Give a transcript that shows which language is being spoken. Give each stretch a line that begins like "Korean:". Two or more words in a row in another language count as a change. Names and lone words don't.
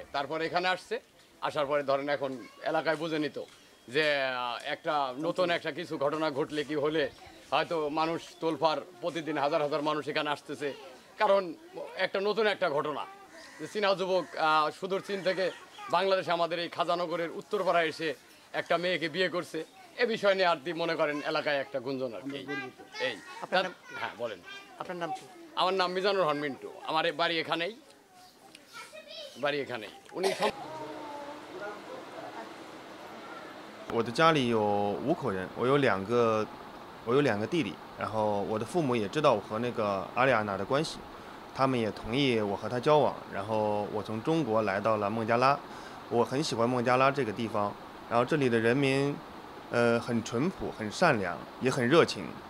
Bangla: তারপর এখানে আসছে, আসার পরে ধরেন এখন এলাকায় বুঝে নিত যে একটা নতুন একটা কিছু ঘটনা ঘটলে কি হলে হয়তো মানুষ তোলফার, প্রতিদিন হাজার হাজার মানুষ এখানে আসতেছে, কারণ একটা নতুন একটা ঘটনা যে চীনা যুবক সুদূর চীন থেকে বাংলাদেশে আমাদের এই খাজানগরের উত্তরপাড়ায় এসে একটা মেয়েকে বিয়ে করছে। এ বিষয় নিয়ে আর কি মনে করেন এলাকায় একটা গুঞ্জন আর কি। এই হ্যাঁ বলেন, আপনার নাম কি? আমার নাম মিজানুর রহমান মিন্টু, আমার বাড়ি এখানেই, উনি।
Chinese: 我的家里有5口人，我有2个弟弟，然后我的父母也知道我和那个阿丽安娜的关系，他们也同意我和她交往，然后我从中国来到了孟加拉，我很喜欢孟加拉这个地方，然后这里的人民，很淳朴，很善良，也很热情，